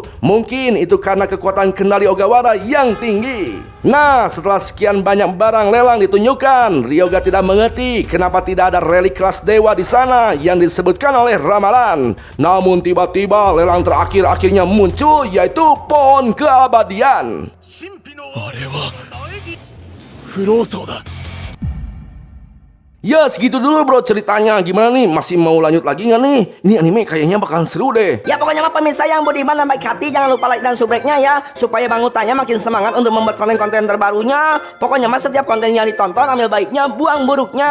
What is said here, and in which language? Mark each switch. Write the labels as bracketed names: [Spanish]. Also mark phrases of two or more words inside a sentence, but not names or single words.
[Indonesian] Mungkin itu karena kekuatan kendali Ogawara yang tinggi. Nah, setelah sekian banyak barang lelang ditunjukkan, Ryoga tidak mengerti kenapa tidak ada relik kelas dewa di sana yang disebutkan oleh ramalan. Namun tiba-tiba lelang terakhir akhirnya muncul, yaitu pohon keabadian. [Japanese] あれは不老僧だ。 [Indonesian] Ya, segitu dulu bro ceritanya. Gimana nih? Masih mau lanjut lagi nggak nih? Ini anime kayaknya bakalan seru deh. Ya pokoknya mah pemirsa yang budiman dan baik hati, jangan lupa like dan subscribe-nya ya, supaya Bang Utanya makin semangat untuk membuat konten-konten terbarunya. Pokoknya mah setiap konten yang ditonton, ambil baiknya, buang buruknya.